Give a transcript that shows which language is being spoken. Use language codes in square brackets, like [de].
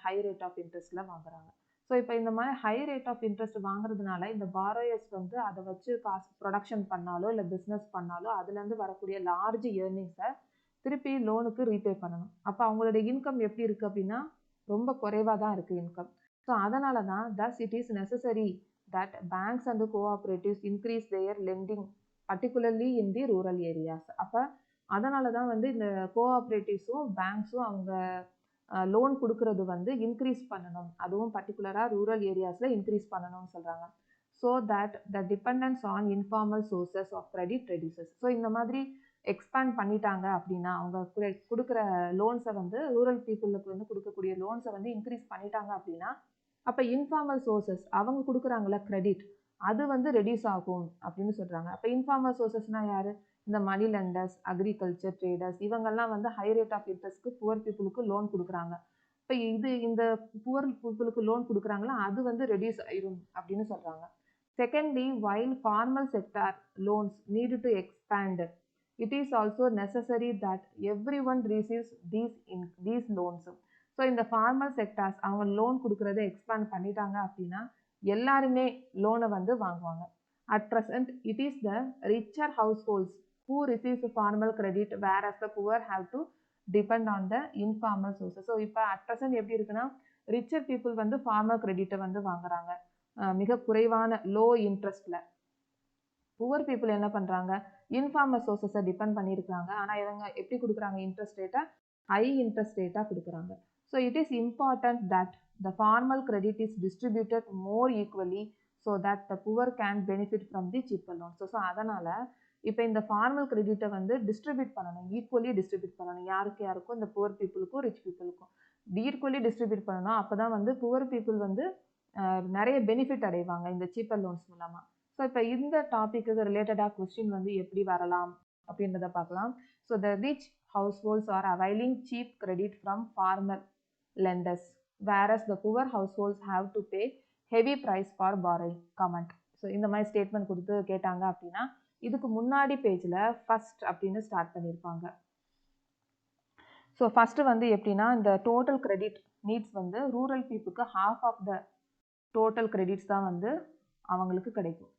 [ta] High rate of இன்ட்ரெஸ்ட்டில் வாங்குறாங்க. So இப்போ இந்த மாதிரி ஹை ரேட் ஆஃப் இன்ட்ரெஸ்ட் வாங்குறதுனால இந்த பாரோயர்ஸ் வந்து அதை வச்சு காசு ப்ரொடக்ஷன் பண்ணாலோ இல்லை பிஸ்னஸ் பண்ணாலோ அதுலேருந்து வரக்கூடிய லார்ஜ் ஏர்னிங்ஸை திருப்பி லோனுக்கு ரீபே பண்ணணும். அப்போ அவங்களுடைய இன்கம் எப்படி இருக்குது அப்படின்னா ரொம்ப குறைவாக தான் இருக்குது இன்கம். ஸோ அதனால தான் [en] thus it is necessary that banks and cooperatives increase their lending particularly in the rural areas. [ta] அப்போ அதனால தான் வந்து இந்த கோஆப்ரேட்டிவ்ஸும் பேங்க்ஸும் அவங்க லோன் கொடுக்கறது வந்து இன்க்ரீஸ் பண்ணணும், அதுவும் பர்டிகுலராக ரூரல் ஏரியாஸில் இன்க்ரீஸ் பண்ணணும்னு சொல்கிறாங்க. [en] So that the dependence on informal sources of credit reduces. [ta] So இந்த மாதிரி எக்ஸ்பேண்ட் பண்ணிட்டாங்க அப்படின்னா அவங்க கொடுக்குற லோன்ஸை வந்து ரூரல் பீப்புளுக்கு வந்து கொடுக்கக்கூடிய லோன்ஸை வந்து இன்க்ரீஸ் பண்ணிட்டாங்க அப்படின்னா அப்போ இன்ஃபார்மல் சோர்சஸ் அவங்க கொடுக்குறாங்கள கிரெடிட் அது வந்து ரெடியூஸ் ஆகும் அப்படின்னு சொல்கிறாங்க. அப்போ இன்ஃபார்மல் சோர்சஸ்னால் யார்? இந்த மணி லெண்டர்ஸ், அக்ரிகல்ச்சர் ட்ரேடர்ஸ், இவங்கெல்லாம் வந்து ஹை ரேட் ஆஃப் இன்ட்ரெஸ்ட்க்கு புவர் பீப்புளுக்கு லோன் கொடுக்குறாங்க. இப்போ இந்த புவர் பீப்புளுக்கு லோன் கொடுக்குறாங்களா அது வந்து ரெடியூஸ் ஆயிரும் அப்படின்னு சொல்கிறாங்க. [en] Secondly, while formal sector loans need to expand, it is also necessary that everyone receives these loans. [ta] So இந்த ஃபார்மல் செக்டார்ஸ் அவங்க லோன் கொடுக்குறத எக்ஸ்பேண்ட் பண்ணிட்டாங்க அப்படின்னா எல்லாருமே லோனை வந்து வாங்குவாங்க. [en] At present it is the richer households who receives formal credit whereas the poor have to depend on the informal sources. [ta] So இப்போ அட் ப்ரெசன்ட் எப்படி இருக்குன்னா ரிச்சர் பீப்புள் வந்து ஃபார்மல் கிரெடிட்டை வந்து வாங்குறாங்க மிக குறைவான லோ இன்ட்ரெஸ்டில். புவர் பீப்புள் என்ன பண்ணுறாங்க? இன்ஃபார்மல் சோர்ஸஸை டிபெண்ட் பண்ணியிருக்காங்க. ஆனால் இவங்க எப்படி கொடுக்குறாங்க? இன்ட்ரெஸ்ட் ரேட்டை ஹை இன்ட்ரெஸ்ட் ரேட்டாக கொடுக்குறாங்க. [en] So it is important that the formal credit is distributed more equally so that the poor can benefit from the cheaper loans. [ta] So அதனால் இப்போ இந்த ஃபார்மல் கிரெடிட்டை வந்து டிஸ்ட்ரிபியூட் பண்ணணும், ஈக்குவலி டிஸ்ட்ரிபியூட் பண்ணணும். யாருக்கும் இந்த புவர் பீப்புளுக்கும் ரிச் பீப்புளுக்கும் ஈக்குவலி டிஸ்ட்ரிபியூட் பண்ணணும். அப்போ தான் வந்து புவர் பீப்புள் வந்து நிறைய பெனிஃபிட் அடைவாங்க இந்த சீப்பர் லோன்ஸ் மூலமாக. ஸோ இப்போ இந்த டாப்பிக்கு ரிலேட்டடாக கொஸ்டின் வந்து எப்படி வரலாம் அப்படின்றத பார்க்கலாம். [en] So the rich households are availing cheap credit from farmer lenders whereas the poor households have to pay heavy price for borrowing. Comment. [ta] So இந்த மாதிரி ஸ்டேட்மெண்ட் கொடுத்து கேட்டாங்க அப்படின்னா இதுக்கு முன்னாடி பேஜில் ஃபர்ஸ்ட் அப்படின்னு ஸ்டார்ட் பண்ணியிருப்பாங்க. ஸோ ஃபஸ்ட்டு வந்து எப்படின்னா இந்த டோட்டல் கிரெடிட் நீட்ஸ் வந்து ரூரல் பீப்புளுக்கு half of the total credits தான் வந்து அவங்களுக்கு கிடைக்கும்.